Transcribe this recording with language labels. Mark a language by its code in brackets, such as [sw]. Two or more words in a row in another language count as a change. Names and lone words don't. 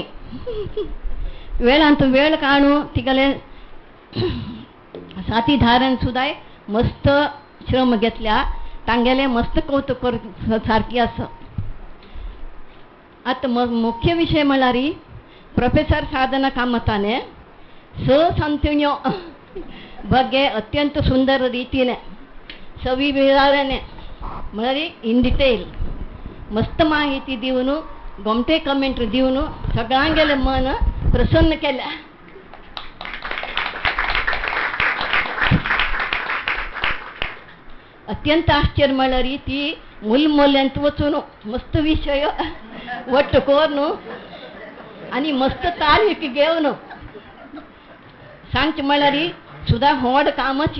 [kok] वेळांत वेळ काढू तिगले साथीदारान सुद्धा मस्त श्रम घेतल्या तांगेले मस्त कौतुक सारखी असं. आता मुख्य विषय म्हणल्यार प्रोफेसर साधना कामताने संतुण्यो ಬಗ್ಗೆ अत्यंत सुंदर रीतीने सविवराने म्हळ्यार [en] in detail [kok] मस्त माहिती दिवन गोमटे कमेंट्री दिवन सगळ्यांगेले मन प्रसन्न केल्या. अत्यंत आश्चर्य म्हळ्यार ती मूलमूल्यांत वचून मस्त विषय वट्ट करून आणि मस्त तारीख घेवन सांगचे म्हळ्यार सुद्धा व्हड कामाची.